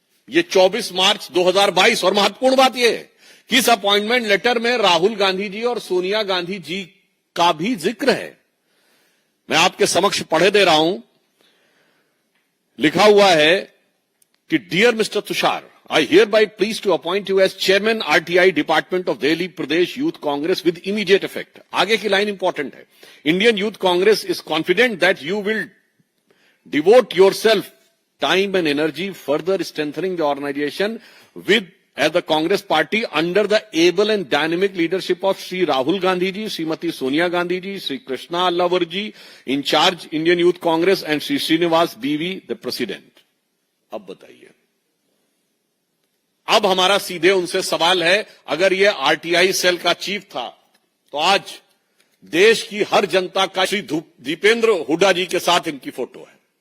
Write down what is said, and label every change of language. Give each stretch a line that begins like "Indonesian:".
Hindi: ये 24 मार्च 2022। और महत्वपूर्ण बात यह है कि इस अपॉइंटमेंट लेटर में राहुल गांधी जी और सोनिया गांधी जी का भी जिक्र है। मैं आपके समक्ष पढ़े दे रहा हूं। लिखा हुआ है कि dear mister Tushar,
English: I hereby please to appoint you as chairman RTI Department of Delhi Pradesh Youth Congress with immediate effect.
Hindi: आगे की लाइन इंपॉर्टेंट है।
English: Indian Youth Congress is confident that you will devote yourself time and energy further strengthening the organization with as the Congress party under the able and dynamic leadership of Sri Rahul Gandhi ji, Srimati Sonia Gandhi ji, Sri Krishna Allavar ji, in charge Indian Youth Congress, and Sri Srinivas BV, the president.
Hindi: अब बताइए, अब हमारा सीधे उनसे सवाल है, अगर ये आरटीआई सेल का चीफ था तो आज देश की हर जनता का श्री दीपेंद्र हुड्डा जी के साथ इनकी फोटो है।